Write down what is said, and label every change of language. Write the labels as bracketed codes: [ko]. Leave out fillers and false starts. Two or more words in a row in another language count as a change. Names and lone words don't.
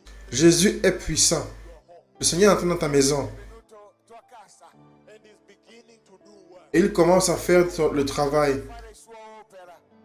[fr] Jésus est puissant. Le Seigneur est entré dans ta maison. [it] Venuto tua casa. [en] And is beginning to do well. [fr] Et il commence à faire le travail. [it] Fare sua opera.